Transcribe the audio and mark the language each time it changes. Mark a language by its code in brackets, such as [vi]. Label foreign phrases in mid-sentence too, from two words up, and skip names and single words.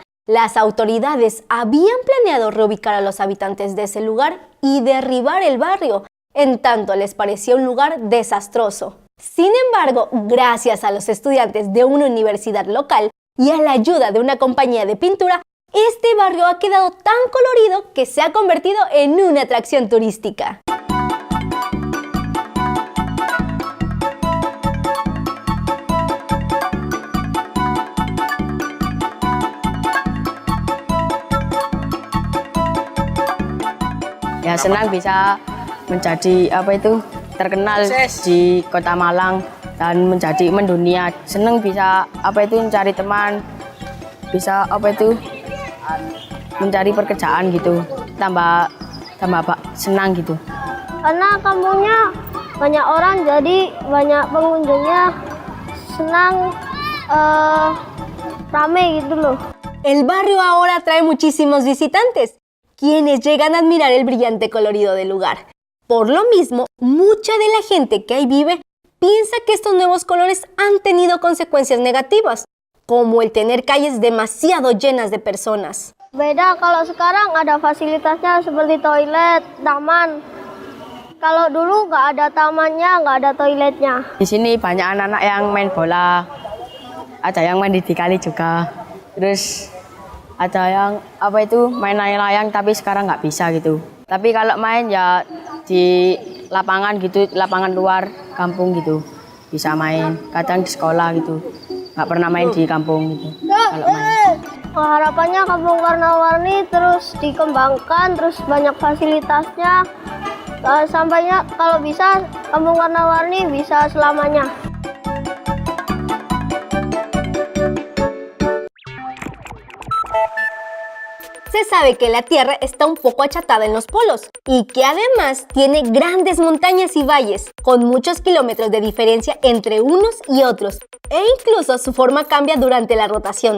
[es] Las autoridades habían planeado reubicar a los habitantes de ese lugar y derribar el barrio, en tanto les parecía un lugar desastroso. Sin embargo, gracias a los estudiantes de una universidad local y a la ayuda de una compañía de pintura, este barrio ha quedado tan colorido que se ha convertido en una atracción turística. [id] Ya senang bisa menjadi terkenal di Kota Malang dan menjadi mendunia. Senang bisa mencari teman, bisa mencari pekerjaan gitu. Tambah senang gitu. Karena kampungnya banyak orang, jadi banyak pengunjungnya, senang, rame gitu loh. [es] El barrio ahora atrae muchísimos visitantes, quienes llegan a admirar el brillante colorido del lugar. Por lo mismo, mucha de la gente que ahí vive piensa que estos nuevos colores han tenido consecuencias negativas, como el tener calles demasiado llenas de personas. [id] Beda kalau sekarang ada fasilitasnya seperti toilet, taman. Kalau dulu nggak ada tamannya, nggak ada toiletnya. Di sini banyak anak-anak yang main bola, ada yang main di kali juga. Terus ada yang main layang-layang tapi sekarang nggak bisa gitu. Tapi kalau main ya di lapangan gitu, lapangan luar kampung gitu bisa main. Kadang di sekolah gitu, nggak pernah main di kampung gitu. Kalau main. Harapannya kampung warna-warni terus dikembangkan, terus banyak fasilitasnya. Sampainya kalau bisa kampung warna-warni bisa selamanya. [es] Se sabe que la Tierra está un poco achatada en los polos y que además tiene grandes montañas y valles, con muchos kilómetros de diferencia entre unos y otros, e incluso su forma cambia durante la rotación.